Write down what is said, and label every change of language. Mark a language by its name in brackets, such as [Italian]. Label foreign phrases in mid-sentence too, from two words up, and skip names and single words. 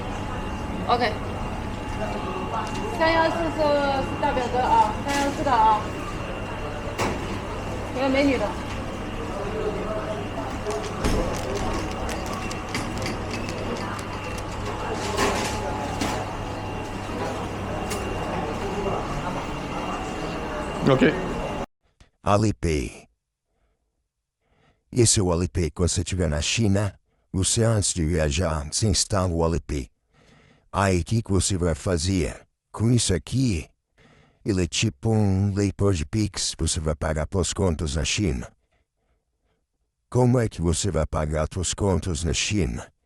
[Chinese] OK。314是大表哥啊，314的啊，有美女的。 Ok. Alipay. [Portuguese] Esse é o Alipay. Quando você estiver na China, você antes de viajar, você instala o Alipay. Aí o que você vai fazer? Com isso aqui, ele é tipo um leitor de Pix. Você vai pagar pelas contas na China. Como é que você vai pagar suas contas na China?